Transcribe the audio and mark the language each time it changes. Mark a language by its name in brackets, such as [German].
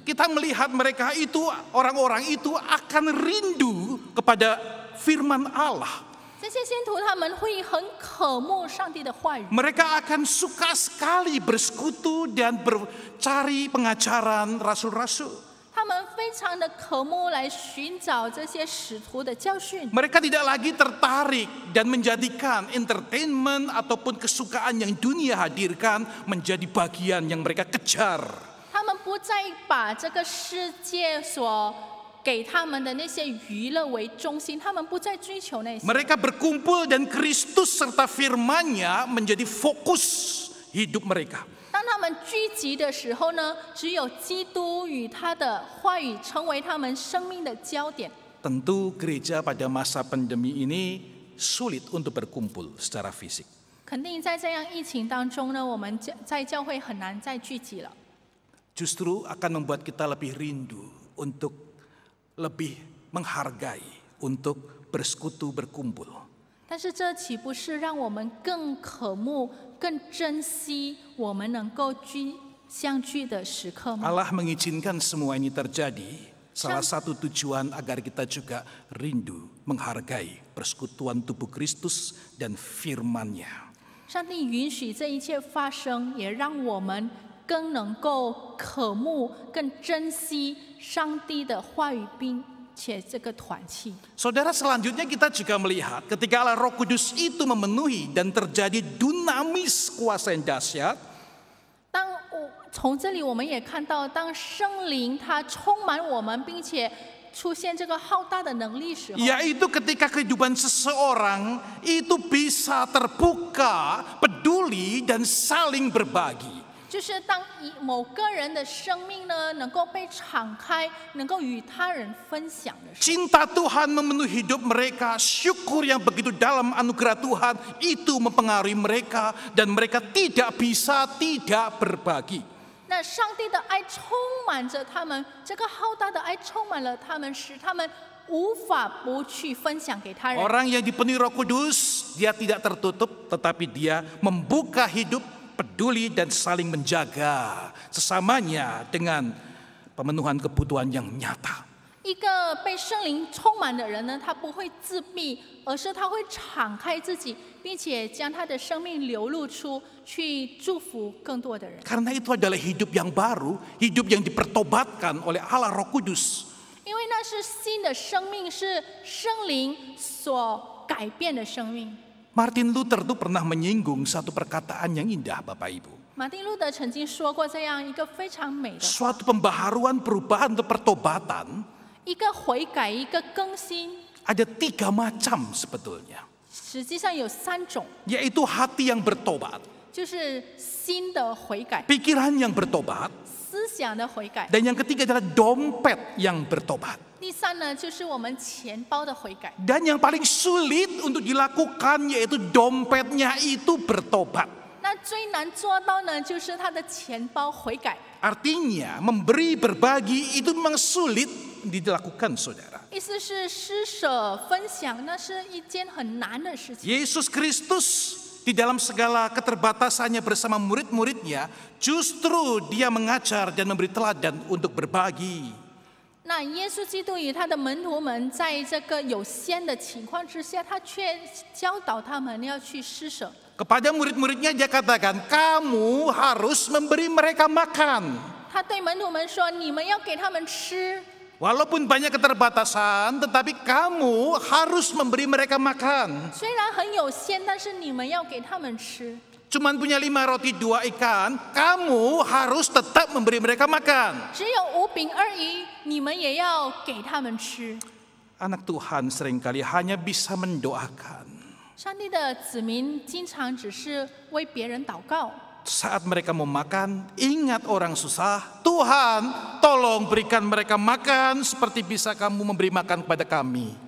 [Indonesian] Kita melihat mereka itu, orang-orang itu akan rindu kepada firman Allah. [Chinese] 这些信徒他们会很渴慕上帝的话语， [Indonesian] Mereka akan suka sekali bersekutu dan bercari pengajaran rasul-rasul. [Chinese] 他们非常的渴慕来寻找这些使徒的教训。 [Indonesian] Mereka tidak lagi tertarik dan menjadikan entertainment ataupun kesukaan yang dunia hadirkan menjadi bagian yang mereka kejar. [Chinese] 他们不再把这个世界所给他们的那些娱乐为中心，他们不再追求那些。 [Indonesian] Mereka berkumpul dan Kristus serta firman-Nya menjadi fokus hidup mereka. [Chinese] 当他们聚集的时候呢，只有基督与他的话语成为他们生命的焦点。 [Indonesian] Tentu gereja pada masa pandemi ini sulit untuk berkumpul secara fisik. [Chinese] 肯定在这样疫情当中呢，我们在教会很难再聚集了。 [Indonesian] Justru akan membuat kita lebih rindu untuk lebih menghargai, untuk bersekutu berkumpul. [Chinese] 但是这岂不是让我们更渴慕、更珍惜我们能够相聚的时刻吗？ [Indonesian] Allah mengizinkan semua ini terjadi. Salah satu tujuan agar kita juga rindu menghargai persekutuan tubuh Kristus dan firman-Nya. [Chinese] 上帝允许这一切发生，也让我们更能够渴慕、更珍惜上帝的话语，并且这个团契。 [Indonesian] Saudara, selanjutnya kita juga melihat ketika Allah Roh Kudus itu memenuhi dan terjadi dunamis kuasa yang dahsyat. [Chinese] 从这里我们也看到，当圣灵它充满我们，并且出现这个浩大的能力时候， [Indonesian] Yaitu ketika kehidupan seseorang itu bisa terbuka, peduli, dan saling berbagi. [Chinese] 就是当某个人的生命呢能够被敞开，能够与他人分享的时候， [Indonesian] Cinta Tuhan memenuhi hidup mereka, syukur yang begitu dalam anugerah Tuhan itu mempengaruhi mereka, dan mereka tidak bisa tidak berbagi. [Chinese] 那上帝的爱充满着他们，这个浩大的爱充满了他们，使他们无法不去分享给他人。 [Indonesian] Orang yang dipenuhi Roh Kudus, dia tidak tertutup, tetapi dia membuka hidup, peduli, dan saling menjaga sesamanya dengan pemenuhan kebutuhan yang nyata. [Chinese] 一个被圣灵充满的人呢，他不会自闭，而是他会敞开自己，并且将他的生命流露出去，祝福更多的人。 [Indonesian] Karena itu adalah hidup yang baru, hidup yang dipertobatkan oleh Allah Roh Kudus. [Chinese] 因为那是新的生命，是圣灵所改变的生命。 [Indonesian] Martin Luther itu pernah menyinggung satu perkataan yang indah, Bapak Ibu. [Chinese] 马丁路德曾经说过这样一个非常美的话， [Indonesian] Suatu pembaharuan, perubahan atau pertobatan [Chinese] 一个悔改，一个更新， [Indonesian] ada 3 macam sebetulnya. [Chinese] 实际上有3种， [Indonesian] Yaitu hati yang bertobat, [Chinese] 就是心的悔改、 [Indonesian] pikiran yang bertobat, [Chinese] 思想的悔改。 [Indonesian] dan yang ketiga adalah dompet yang bertobat. [Chinese] 第3呢，就是我们钱包的悔改。 [Indonesian] Dan yang paling sulit untuk dilakukan yaitu dompetnya itu bertobat. [Chinese] 那最难做到呢，就是他的钱包悔改。 [Indonesian] Artinya memberi, berbagi itu memang sulit dilakukan, saudara. [Chinese] 意思是施舍分享，那是一件很难的事情。 [Indonesian] Yesus Kristus di dalam segala keterbatasannya bersama murid-muridnya, justru dia mengajar dan memberi teladan untuk berbagi. [Chinese] 那耶稣基督与他的门徒们在这个有限的情况之下，他却教导他们要去施舍。 [Indonesian] Kepada murid-muridnya dia katakan, kamu harus memberi mereka makan. [Chinese] 他对门徒们说：“你们要给他们吃。 [Indonesian] Walaupun banyak keterbatasan, tetapi kamu harus memberi mereka makan. [Chinese] 虽然很有限，但是你们要给他们吃。 [Indonesian] Cuman punya 5 roti 2 ikan, kamu harus tetap memberi mereka makan. [Chinese] 只有5饼2鱼，你们也要给他们吃。” [Indonesian] Anak Tuhan seringkali hanya bisa mendoakan. [Chinese] 上帝的子民经常只是为别人祷告。 [Indonesian] Saat mereka mau makan, ingat orang susah. Tuhan, tolong berikan mereka makan seperti bisa kamu memberi makan kepada kami.